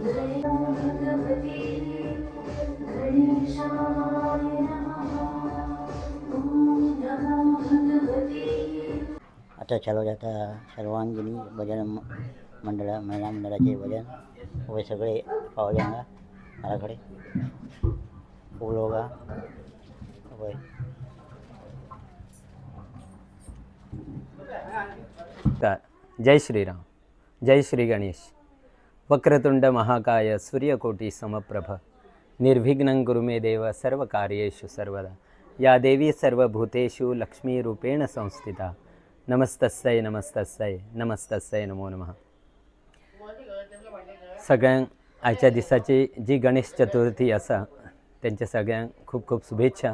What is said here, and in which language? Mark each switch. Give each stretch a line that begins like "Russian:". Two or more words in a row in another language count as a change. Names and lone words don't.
Konkani: आता चालू जाता सर्वांगिनी भजन मंडळ महिला मंडळाचे भजन. वे सगळे पावले हांगा घराकडे खूप लोक वय. जय श्रीराम. जय श्री गणेश.
Sanskrit: वक्रतुंड महाकाय सूर्यकोटी समप्रभ निर्विघ्नं कुरु मे देव सर्वकार्येषु सर्वदा। या देवी सर्वभूतेषु लक्ष्मीरूपेण संस्थिता। नमस्तस्यै नमस्तस्यै नमस्तस्यै नमो नमः।
Konkani: सगळ्यांक आजच्या दिसाची जी गणेश चतुर्थी आसा त्यांच्या सगळ्यांक खूप खूप शुभेच्छा।